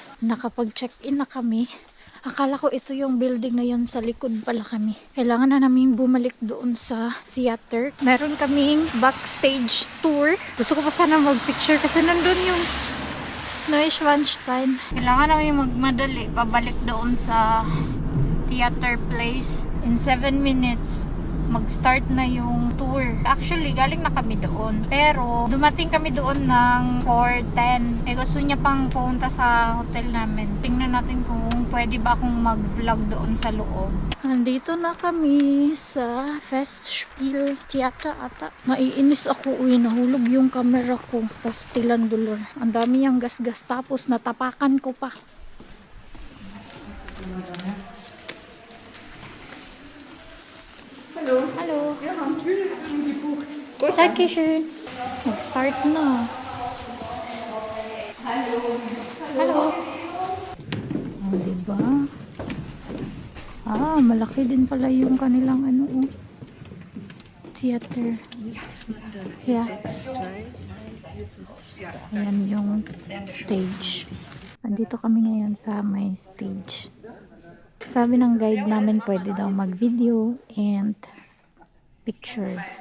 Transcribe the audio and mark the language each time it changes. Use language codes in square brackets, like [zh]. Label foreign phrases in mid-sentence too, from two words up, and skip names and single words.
[tl] Nakapag-check-in na kami. Akala ko ito yung building na yun, sa likod pala kami. Kailangan na namin bumalik doon sa theater. Meron kaming backstage tour. Gusto ko pa sana mag-picture kasi nandun yung Neuschwanstein. Kailangan namin magmadali pabalik doon sa theater place. [en] In 7 minutes [tl] mag-start na yung tour. Actually, galing na kami doon. Pero, dumating kami doon ng 4:10. Gusto niya pang pumunta sa hotel namin. Tingnan natin kung pwede ba akong mag-vlog doon sa loob. Nandito na kami sa Festspiel Theater ata. Naiinis ako, nahulog yung camera ko. [ceb] Pastilan dulor. [tl] Ang dami yung gas-gas. Tapos, natapakan ko pa. [de] Hallo. Hallo. Wir haben Türen gebucht. [tl] Dankeschön. Mag-start na. [de] Hallo. Hallo. [tl] Diba? Malaki din pala yung kanilang theater. Yeah. Ayan yung stage. Andito kami ngayon sa may stage. Sabi ng guide namin pwede daw mag- [en] video and picture.